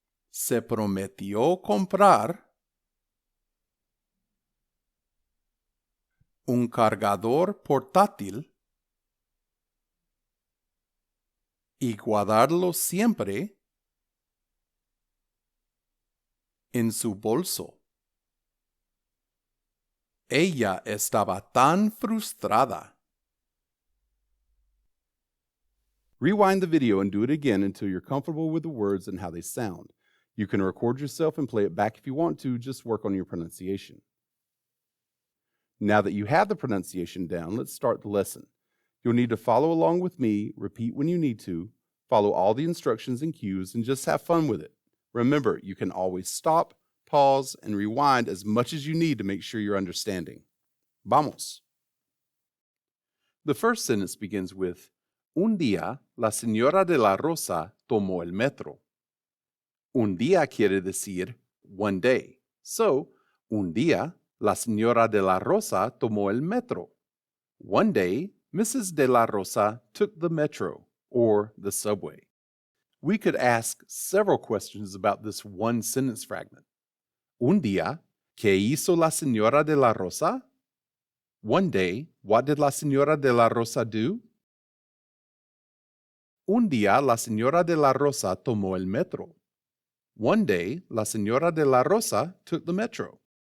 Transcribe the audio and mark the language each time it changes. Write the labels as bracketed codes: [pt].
[es] Se prometió comprar un cargador portátil y guardarlo siempre en su bolso. Ella estaba tan frustrada. [en] Rewind the video and do it again until you're comfortable with the words and how they sound. You can record yourself and play it back if you want to, just work on your pronunciation. Now that you have the pronunciation down, let's start the lesson. You'll need to follow along with me, repeat when you need to, follow all the instructions and cues, and just have fun with it. Remember, you can always stop, pause, and rewind as much as you need to make sure you're understanding. [es] Vamos. [en] The first sentence begins with, [es] Un día, la señora de la Rosa tomó el metro. Un día quiere decir [en] one day. [es] So, un día, la señora de la Rosa tomó el metro. [en] One day, Mrs. de la Rosa took the metro, or the subway. We could ask several questions about this one sentence fragment. [es] Un día, ¿qué hizo la señora de la Rosa? [en] One day, what did la señora de la Rosa do? [es] Un día, la señora de la Rosa tomó el metro. [en] One day, la señora de la Rosa took the metro.